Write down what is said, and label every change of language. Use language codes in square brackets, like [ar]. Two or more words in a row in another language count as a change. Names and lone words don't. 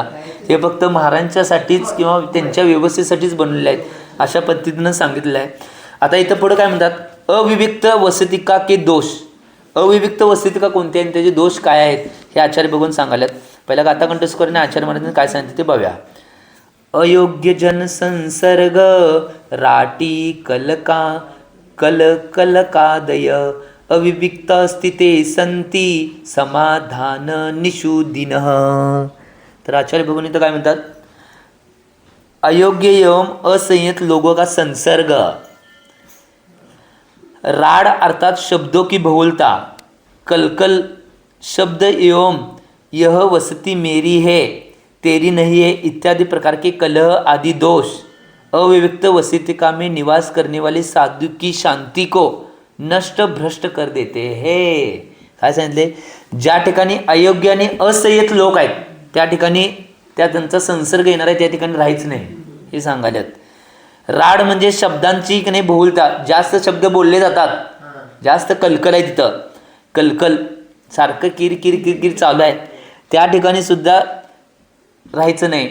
[mr] हे फक्त महाराजांच्यासाठीच किंवा त्यांच्या व्यवस्थेसाठीच बनलेले आहेत अशा पद्धतीनं सांगितलेलं आहे. आता इथं पुढं काय म्हणतात, [hi] अविविक्त वसतिका के दोष. [mr] अविविक्त वसतिका कोणते आणि त्याचे दोष काय आहेत हे आचार्य बघून सांगायलात. पहिला गाथा कंठस्वराने आचार्य महाराजांनी काय सांगितलं ते बघूया. [sa] अयोग्य जनसंसर्ग राटी कलकादय अविविक्त स्थिते संती समाधान निषुदिनः. [hi] तर आचार्य बघून इथं काय म्हणतात, अयोग्य एवं असंयत लोगों का संसर्ग, राड अर्थात शब्दों की बहुलता, कलकल शब्द एवं यह वसती मेरी है तेरी नहीं है इत्यादि प्रकार के कलह आदि दोष अविविक्त वसतिका में निवास करने वाले साधु की शांति को नष्ट भ्रष्ट कर देते हैं. [mr] काय सांगितले, ज्या ठिकाणी अयोग्य आणि असंयत लोक आहेत त्या ठिकाणी त्यांचा संसर्ग येणार आहे त्या ठिकाणी राहायचं नाही हे सांगायल्यात. राड म्हणजे शब्दांची की नाही बहुलता, जास्त शब्द बोलले जातात, जास्त कलकल आहे तिथं, कलकल सारखं किर किर किर किर चालू आहे त्या ठिकाणी सुद्धा राहायचं नाही.